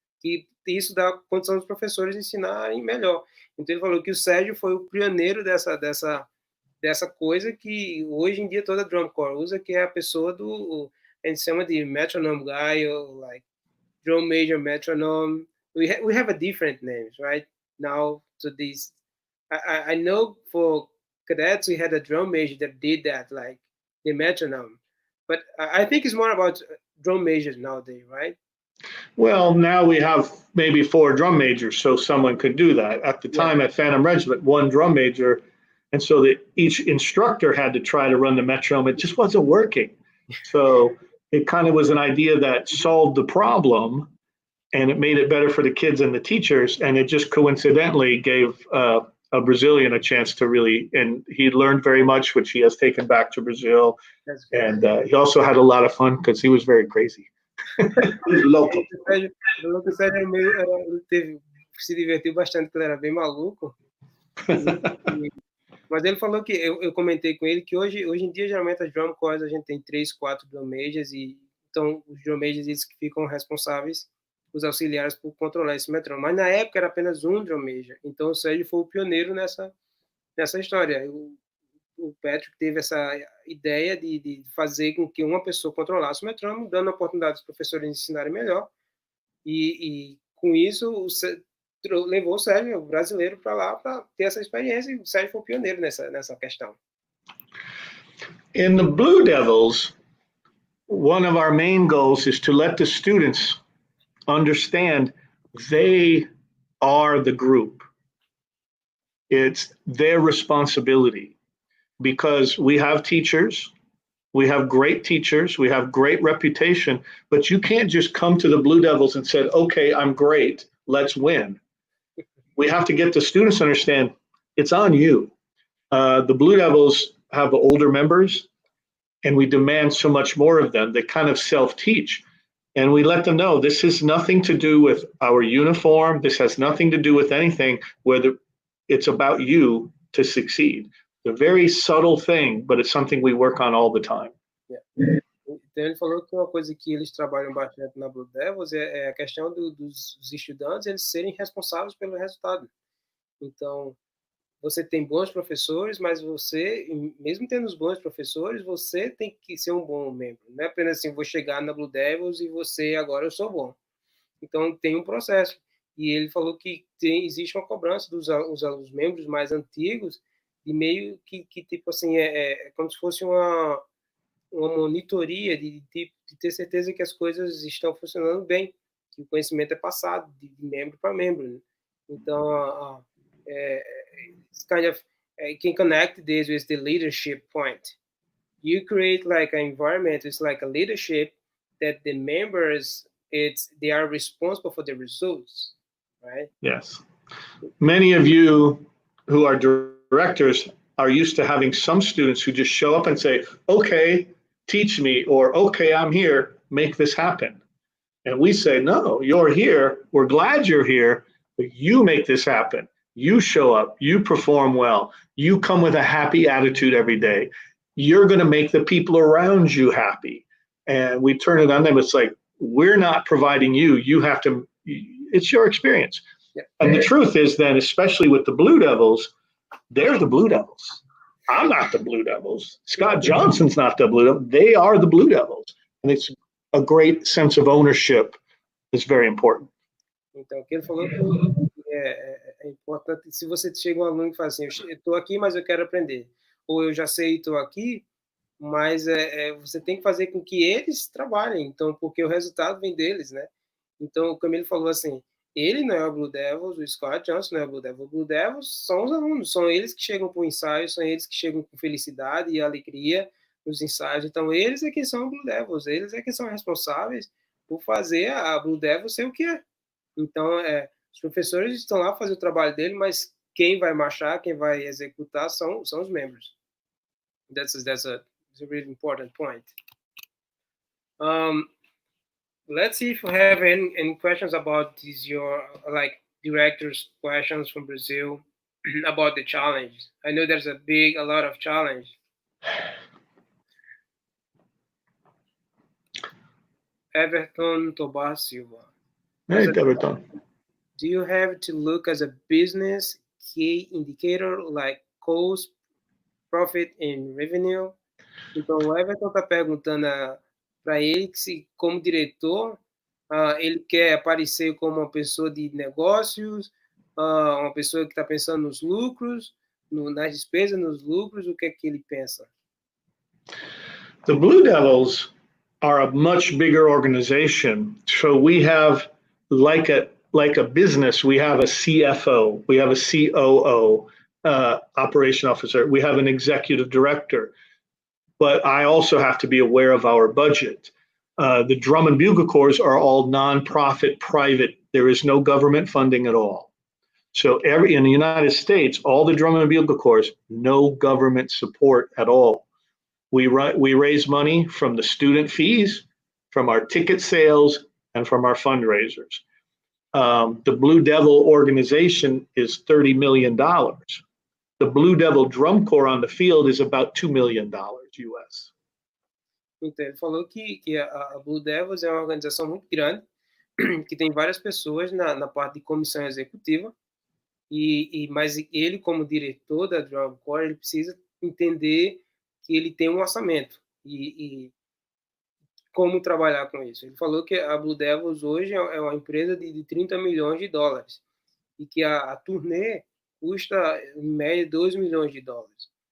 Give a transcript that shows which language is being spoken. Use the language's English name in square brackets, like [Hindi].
[Portuguese] E isso dá condição dos professores ensinarem melhor. Então ele falou que o Sérgio foi o pioneiro dessa coisa que hoje em dia toda Drum Corps usa, que é a pessoa a gente chama de metronome guy, ou [English] like drum major metronome. We have a different names right now to these. I know for cadets we had a drum major that did that, like the metronome, but I think it's more about drum majors nowadays, right? Well, now we have maybe 4 drum majors, so someone could do that. At the time at Phantom Regiment, 1 drum major, and so that each instructor had to try to run the metronome. It just wasn't working. So it kind of was an idea that solved the problem, and it made it better for the kids and the teachers, and it just coincidentally gave a Brazilian a chance to really, and he learned very much, which he has taken back to Brazil. And he also had a lot of fun because he was very crazy. He's local. [Portuguese] O Sérgio ele se divertiu bastante, porque ele era bem maluco. Mas ele falou que, eu comentei com ele que hoje em dia, geralmente, as drum corps, a gente tem 3, 4 drum majors, e então os drum majors eles que ficam responsáveis, os auxiliares, por controlar esse metrônomo. Mas na época era apenas um drum major, então o Sérgio foi o pioneiro nessa história. O Patrick teve essa ideia de fazer com que uma pessoa controlasse o metrônomo, dando a oportunidade aos professores ensinarem melhor, e com isso levou o Sérgio, o brasileiro, para lá para ter essa experiência, e o Sérgio foi o pioneiro nessa questão. In the Blue Devils, one of our main goals is to let the students understand they are the group. It's their responsibility, because we have teachers, we have great teachers, we have great reputation, but you can't just come to the Blue Devils and say, okay, I'm great, let's win. We have to get the students to understand it's on you. The Blue Devils have older members, and we demand so much more of them. They kind of self-teach, and we let them know this has nothing to do with our uniform. This has nothing to do with anything, whether it's about you to succeed. It's a very subtle thing, but it's something we work on all the time. Yeah. Então ele falou que uma coisa que eles trabalham bastante na Blue Devils é a questão dos estudantes eles serem responsáveis pelo resultado. Então, você tem bons professores, mas você, mesmo tendo os bons professores, você tem que ser um bom membro. Não é apenas assim, vou chegar na Blue Devils e agora eu sou bom. Então, tem um processo. E ele falou que existe uma cobrança dos membros mais antigos, de meio que tipo assim, é como se fosse uma monitoria de ter certeza que as coisas estão funcionando bem, que o conhecimento é passado de membro para membro. Né? Então, [English] it's kind of can connect this with the leadership point. You create like an environment, it's like a leadership that the members, they are responsible for the results, right? Yes. Many of you who are directors are used to having some students who just show up and say, okay, teach me, or okay, I'm here, make this happen. And we say, no, you're here, we're glad you're here, but you make this happen. You show up, you perform well, you come with a happy attitude every day. You're going to make the people around you happy. And we turn it on them. It's like, we're not providing you have to, it's your experience. Yeah. And the truth is then, especially with the Blue Devils, they're the Blue Devils. I'm not the Blue Devils. Scott Johnson's not the Blue Devils. They are the Blue Devils. And it's a great sense of ownership is very important. [Portuguese] Então, o que ele falou que é importante, se você chega um aluno que fala assim, eu estou aqui, mas eu quero aprender. Ou eu já sei, estou aqui, mas você tem que fazer com que eles trabalhem, então, porque o resultado vem deles, né? Então, o Camilo falou assim, ele não é o Blue Devils, o Scott Johnson não é o Blue Devils. O Blue Devils são os alunos, são eles que chegam para o ensaio, são eles que chegam com felicidade e alegria nos ensaios. Então, eles é que são o Blue Devils, eles é que são responsáveis por fazer a Blue Devils ser o que é. Então, os professores estão lá para fazer o trabalho dele, mas quem vai marchar, quem vai executar são os membros. [English] That's a really important point. let's see if you have any questions about these, your like directors questions from Brazil about the challenge. I know there's a lot of challenge. Everton Tobar Silva. Hey, Everton. Do you have to look as a business key indicator like cost, profit and revenue? [Portuguese] Então, o Everton está perguntando para ele que se, como diretor, ele quer aparecer como uma pessoa de negócios, uma pessoa que está pensando nos lucros, nas despesas, nos lucros, o que é que ele pensa? [English] The Blue Devils are a much bigger organization. So we have like a business, we have a CFO, we have a COO, operation officer, we have an executive director. But I also have to be aware of our budget. The drum and bugle corps are all nonprofit, private. There is no government funding at all. So in the United States, all the drum and bugle corps, no government support at all. We raise money from the student fees, from our ticket sales, and from our fundraisers. The Blue Devil organization is $30 million. The Blue Devil Drum Corps on the field is about $2 million US. [Portuguese] Então, ele falou que a Blue Devils é uma organização muito grande, que tem várias pessoas na parte de comissão executiva, mas ele, como diretor da Drum Corps, ele precisa entender que ele tem um orçamento e como trabalhar com isso. Ele falou que a Blue Devils hoje é uma empresa de 30 milhões de dólares e que a turnê custa, em média, 2 milhões de dólares.